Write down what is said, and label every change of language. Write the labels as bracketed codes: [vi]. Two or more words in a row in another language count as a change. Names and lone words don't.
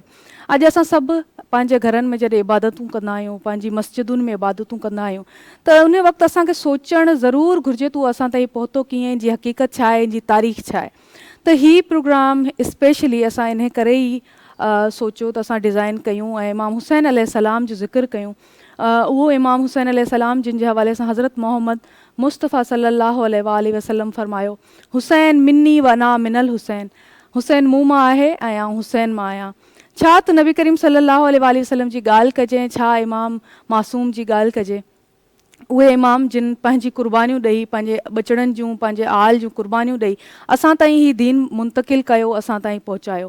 [sd] अॼु असां सभु पंहिंजे घरनि में जॾहिं इबादतूं कंदा आहियूं, पंहिंजी मस्जिदुनि में इबादतूं कंदा आहियूं, त उन वक़्तु असांखे सोचणु ज़रूरु घुरिजे त उहो असां ताईं पहुतो कीअं, जी हक़ीक़त छा आहे, जी तारीख़ छा आहे। त हीउ प्रोग्राम स्पेशली असां इन करे ई सोचियो त असां डिज़ाइन कयूं ऐं इमाम हुसैन अलैहिस्सलाम जो ज़िक्र कयूं। उहो इमाम हुसैन अलैहिस्सलाम जिन जे हवाले सां हज़रत मोहम्मद मुस्तफ़ा [ar] صلى الله عليه وسلم [sd] फरमायो, [ar] حسين مني وأنا من الحسين, [sd] हुसैन मूं मां आहे ऐं आउं हुसैन मां आहियां। छा त नबी करीम [ar] صلى الله عليه وسلم [sd] जी ॻाल्हि कजे, छा इमाम मासूम जी ॻाल्हि कजे। उहे इमाम जिन पंहिंजी क़ुर्बानियूं ॾेई, पंहिंजे ॿचड़नि जूं, पंहिंजे आल जूं क़ुर्बानियूं ॾेई असां ताईं ही दीन मुंतक़िल कयो, असां ताईं पहुचायो।